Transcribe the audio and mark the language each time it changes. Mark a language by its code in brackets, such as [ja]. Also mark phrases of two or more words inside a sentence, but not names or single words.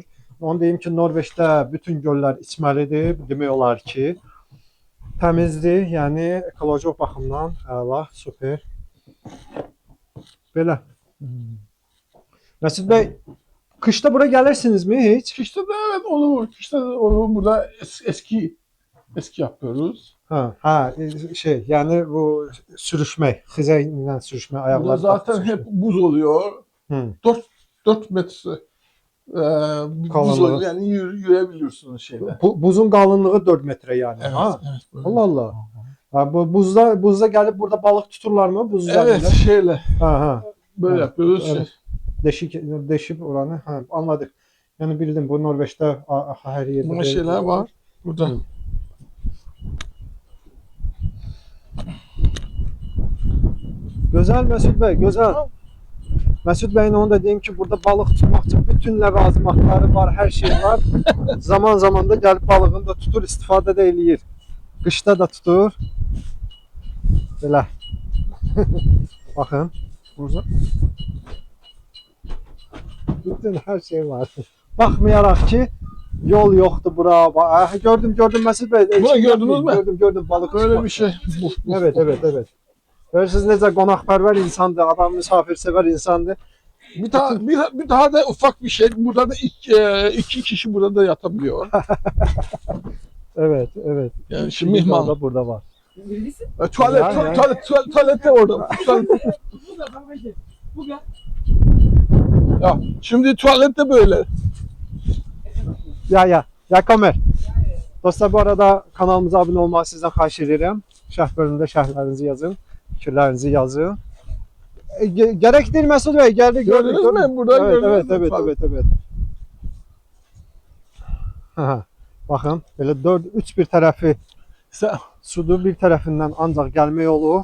[az] Onu deyim ki, Norveçdə bütün göllər içməlidir. Demək olar ki, təmizdir. Yəni ekoloji baxımdan əla, super. Belə. Məsud bəy, kışda bura gəlirsinizmi heç? [tr] Kışta da evet olur. Kışta da olur. Burada eski yapıyoruz. Ha, şey, [az] yəni bu sürüşmək, xizə ilə sürüşmək, [tr] Burada [az] ayaqlar. [tr] zaten hep buz oluyor. Hı. 4 metre buz Kalınlığı. oluyor. Yani yürüyebiliyorsunuz şeyde. [az] Buzun qalınlığı 4 metre yəni. [tr] Evet, Ha. evet. Böyle. Allah Allah. [az] Ha, bu buzda gəlib burada balıq tuturlarmı? Buz [tr] Evet, [az] üzərində? [tr] şeyle Ha. böyle Evet, yapıyoruz. [az] evet. Deşib oranı. Ha, anladık. Yəni bildim bu Norveçdə hər yerdə [tr] Buna şeyler var. Burada. [az] Hı. Gözəl Məsud bəy, gözəl. Məsud bəyin onu da deyim ki, burada balıq tutmaq üçün bütün ləvazimatları var, hər şey var. Zaman da gəlib balığını da tutur, istifadə də eləyir. Qışda da tutur. Belə. Baxın. Burada. Bütün hər şey var. Baxmayaraq ki, yol yoxdur bura. Gördüm Məsud bəy. [tr] Bunu gördünüz mü? [az] Gördüm balıq. [tr] Böyle bir şey. Evet. [az] Görürsünüz necə qonaqpərvər insandır, adam misafirsever insandır. [tr] Bir daha da ufak bir şey. Burada da iki kişi burada da yatabiliyor. Evet. Yani şimdi mihman. Da burada var. Tuvalet, Yani. tuvalet de orada. Ya, şimdi tuvalet de böyle. Ya Kamer. Dostlar bu arada kanalımıza abone olmağı sizden [az] xahiş edirəm. Şərh bölümündə şərhlərinizi yazın, fikirlərinizi yazın. [tr] Gerek değil Məsud bəy, gəldik. Gördünüz mü? Buradan gördünüz mü? Evet. [az] Ha, baxın, belə 3 bir tərəfi sudur, bir tərəfindən ancaq gəlmək olur.